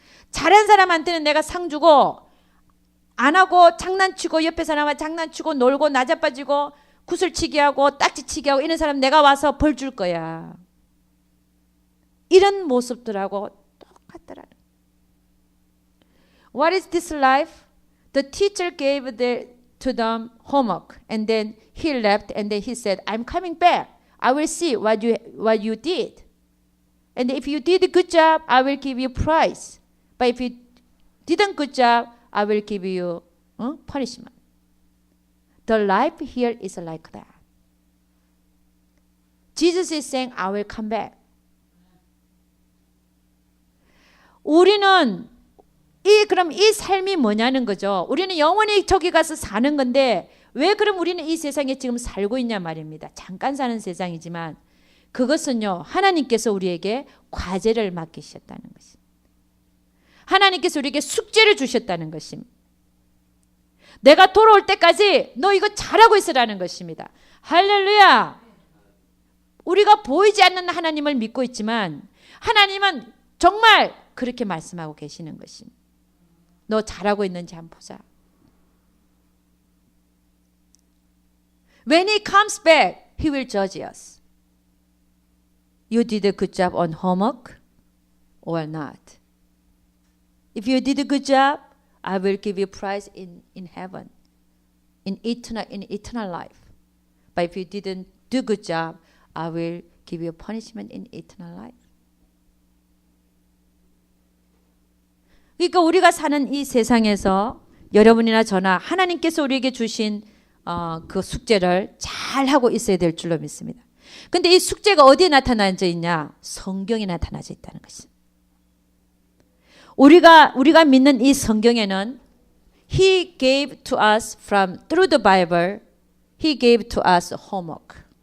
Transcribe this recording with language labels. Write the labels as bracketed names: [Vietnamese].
[Korean] 잘한 사람한테는 내가 상 주고 안 하고 장난치고 옆에 사람과 장난치고 놀고 나자빠지고 구슬치기 하고 딱지치기 하고 이런 사람 내가 와서 벌 줄 거야. 이런 모습들하고 똑같더라는. [English] What is this life? The teacher gave to them homework and then he left and then he said, I'm coming back. I will see what you did. And if you did a good job, I will give you prize. But if you didn't good job, I will give you punishment. The life here is like that. Jesus is saying, I will come back. [Korean] 우리는 그럼 이 삶이 뭐냐는 거죠. 우리는 영원히 저기 가서 사는 건데 왜 그럼 우리는 이 세상에 지금 살고 있냐 말입니다. 잠깐 사는 세상이지만 그것은요. 하나님께서 우리에게 과제를 맡기셨다는 것입니다. 하나님께서 우리에게 숙제를 주셨다는 것입니다. 내가 돌아올 때까지 너 이거 잘하고 있으라는 것입니다. 할렐루야. 우리가 보이지 않는 하나님을 믿고 있지만 하나님은 정말 그렇게 말씀하고 계시는 것입니다. 너 잘하고 있는지 한번 보자. [English] When he comes back, he will judge us. You did a good job on homework or not. If you did a good job, I will give you prize in heaven, in eternal life. But if you didn't do a good job, I will give you punishment in eternal life. [Korean] 그러니까 우리가 사는 이 세상에서 여러분이나 저나 하나님께서 우리에게 주신 그 숙제를 잘 하고 있어야 될 줄로 믿습니다. 근데 이 숙제가 어디에 나타나져 있냐? 성경에 나타나져 있다는 것입니다. 우리가 믿는 이 성경에는 [English] He gave to us through the Bible, He gave to us homework.